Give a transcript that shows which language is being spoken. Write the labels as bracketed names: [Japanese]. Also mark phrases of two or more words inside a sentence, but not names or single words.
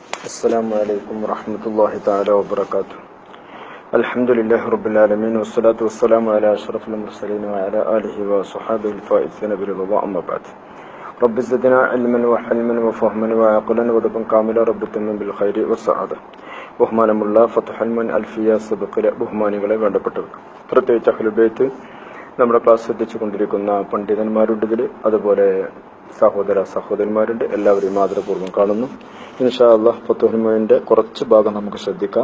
[Arabic] السلام عليكم ورحمة الله تعالى وبركاته. الحمد لله رب العالمين والصلاة والسلام على أشرف المرسلين وعلى آله وصحابه الفائزين برضا أما بعد. رب زدنا علما وحلما وفهما وعقلا ورزقا كاملا رب تمم بالخير والسعادة. [Malayalam] ബഹുമാനമുള്ള ഫത്ഹുൽ അൽഫിയ സബഖിലെ ബഹുമാനികളെ വേണ്ടപ്പെട്ടവർക്ക്, പ്രത്യേകിച്ച് [Arabic] أهل البيت [Malayalam] നമ്മുടെ ക്ലാസ് ശ്രദ്ധിച്ചുകൊണ്ടിരിക്കുന്ന പണ്ഡിതന്മാരുണ്ട് ഇതിൽ, അതുപോലെ സഹോദരന്മാരുണ്ട്. എല്ലാവരെയും ആദരപൂർവ്വം കാണുന്നു. [Arabic] إن شاء الله [Malayalam] ഫത്ഹുൽ കുറച്ച് ഭാഗം നമുക്ക് ശ്രദ്ധിക്കാം.